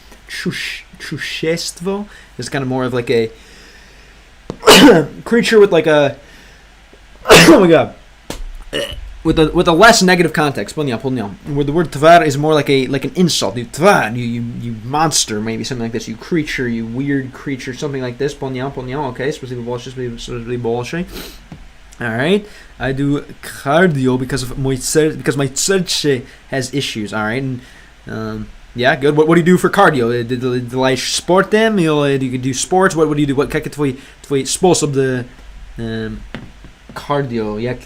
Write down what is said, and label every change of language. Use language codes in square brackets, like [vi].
[en] Чущество is kind of more of like a creature with like a oh my god, with a less negative context. Where the word tvar is more like an insult. You tvar, you monster, maybe something like this. You creature, you weird creature, something like this. [ru] Okay, спасибо большое. [en] All right, I do cardio because my сердце has issues. All right, and yeah, good. What do you do for cardio? [ru] Делаешь спортом или [en] do you do sports? What do you do? [ru] Как твой способ de cardio?